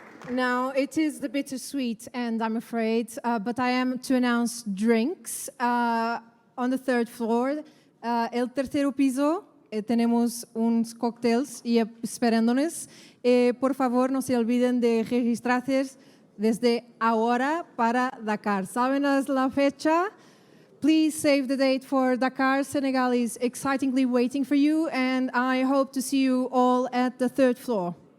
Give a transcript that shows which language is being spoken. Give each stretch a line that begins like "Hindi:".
English: Now, it is the bittersweet end, I'm afraid, but I am to announce drinks on the third floor.
Spanish: El tercero piso, tenemos unos cócteles y esperándonos. Por favor, no se olviden de registrarse desde ahora para Dakar. ¿Saben la fecha?
English: Please save the date for Dakar. Senegal is excitingly waiting for you, and I hope to see you all at the third floor.